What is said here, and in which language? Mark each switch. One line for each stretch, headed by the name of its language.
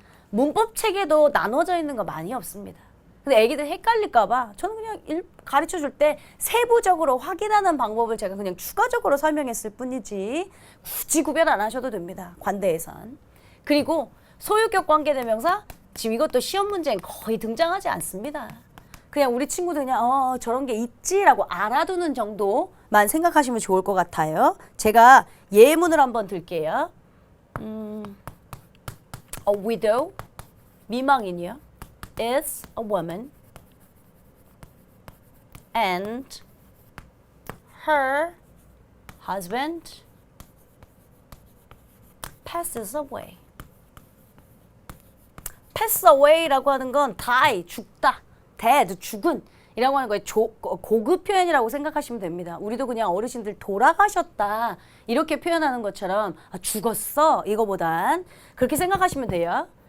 Korean: 문법 책에도 나눠져 있는 거 많이 없습니다. 근데 애기들 헷갈릴까봐 저는 그냥 가르쳐 줄 때 세부적으로 확인하는 방법을 제가 그냥 추가적으로 설명했을 뿐이지 굳이 구별 안 하셔도 됩니다. 관대에선. 그리고 소유격 관계대명사 지금 이것도 시험 문제엔 거의 등장하지 않습니다. 그냥 우리 친구들 그냥 저런 게 있지라고 알아두는 정도만 생각하시면 좋을 것 같아요. 제가 예문을 한번 들게요.
English: A widow,
Korean: 미망인이요.
English: is a woman and her husband passes away.
Korean: pass away라고 하는 건 die, 죽다. dead, 죽은 이라고 하는 거에 고급 표현이라고 생각하시면 됩니다. 우리도 그냥 어르신들 돌아가셨다 이렇게 표현하는 것처럼 죽었어 이거보단 그렇게 생각하시면 돼요.